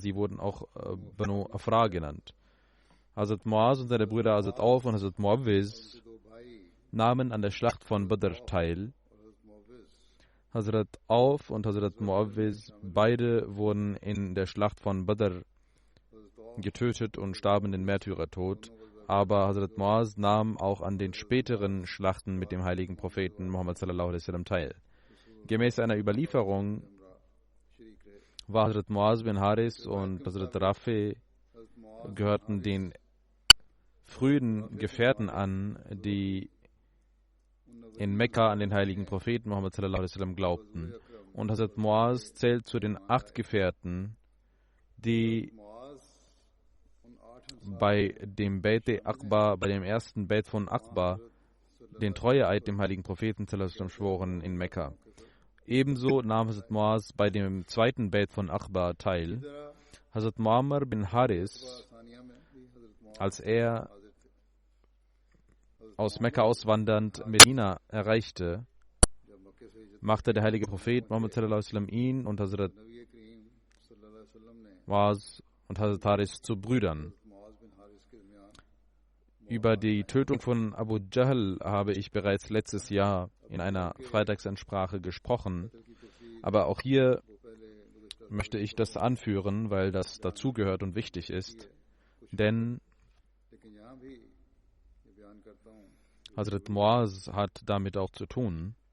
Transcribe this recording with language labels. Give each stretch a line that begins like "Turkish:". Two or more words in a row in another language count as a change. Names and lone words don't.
German: Sie wurden auch Banu Afra genannt. Hazrat Muaz und seine Brüder Hazrat Auf und Hazrat Muawwiz nahmen an der Schlacht von Badr teil. Hazrat Auf und Hazrat Muawwiz, beide wurden in der Schlacht von Badr getötet und starben den Märtyrertod. Aber Hazrat Muaz nahm auch an den späteren Schlachten mit dem heiligen Propheten Muhammad
Arabic: صلى الله عليه وسلم
German: teil. Gemäß einer Überlieferung war Hazrat Muaz bin Haris und Hazrat Rafi gehörten den frühen Gefährten an, die in Mekka an den heiligen Propheten Muhammad
Arabic: صلى الله عليه وسلم
German: glaubten. Und Hazrat Muaz zählt zu den 8 Gefährten, die bei dem Beit Aqba, bei dem ersten Beit von Aqba, den Treueeid dem heiligen Propheten
Arabic: صلى الله عليه وسلم
German: schworen in Mekka. Ebenso nahm Hazrat Muaz bei dem zweiten Beit von Aqba teil. Hazrat Muammar bin Haris, als er aus Mekka auswandernd Medina erreichte, machte der heilige Prophet Muhammad
Arabic: صلى الله عليه وسلم
German: ihn und Hazrat Muaz und Hazrat Haris zu Brüdern. Über die Tötung von Abu Jahl habe ich bereits letztes Jahr in einer Freitagsansprache gesprochen, aber auch hier möchte ich das anführen, weil das dazugehört und wichtig ist, denn Hazrat Muaz hat damit auch zu tun.